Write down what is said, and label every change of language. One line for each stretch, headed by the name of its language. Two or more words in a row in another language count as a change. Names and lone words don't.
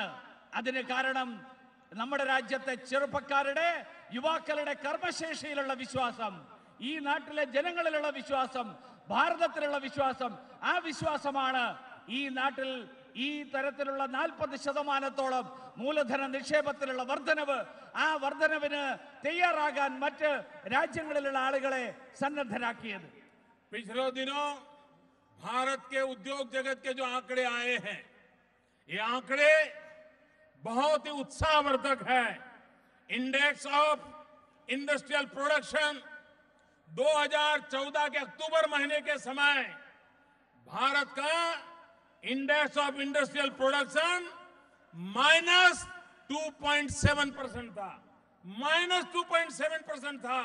Malayalam: അതിന് കാരണം നമ്മുടെ രാജ്യത്തെ ചെറുപ്പക്കാരുടെ, യുവാക്കളുടെ കർമ്മശേഷിയിലുള്ള വിശ്വാസം, ഈ നാട്ടിലെ ജനങ്ങളിലുള്ള വിശ്വാസം, ഭാരതത്തിലുള്ള വിശ്വാസം, ആ വിശ്വാസമാണ് ഈ നാട്ടിൽ ഈ തരത്തിലുള്ള 40%-ഓളം മൂലധന നിക്ഷേപത്തിലുള്ള വർധനവ്. ആ വർധനവിന് തയ്യാറാകാൻ മറ്റ് രാജ്യങ്ങളിലുള്ള ആളുകളെ സന്നദ്ധരാക്കിയത്.
Hindi: पिछले दिनों भारत के उद्योग जगत के जो आंकड़े आए हैं, ये आंकड़े बहुत ही उत्साहवर्धक है।
English: Index of Industrial Production
Hindi: 2014 के अक्टूबर महीने के समय भारत का
English: Index of Industrial Production
Hindi: -2.7% था, -2.7% था।